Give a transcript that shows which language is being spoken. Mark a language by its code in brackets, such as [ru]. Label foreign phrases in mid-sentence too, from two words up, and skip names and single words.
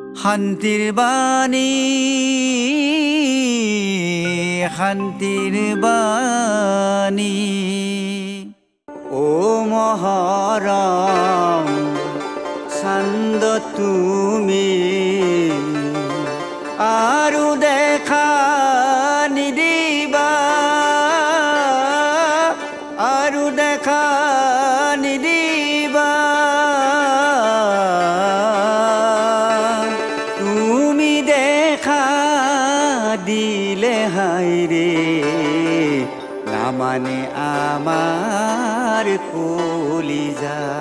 [as] শান্তিৰ বাণী শান্তিৰ বাণী ও মহৰম চান্দ তুমি আৰু দেখা নিদিবা আৰু দেখা নিদিবা তুমি দেখা দিলে [bn] হায়রে না মানে আমার কলিজা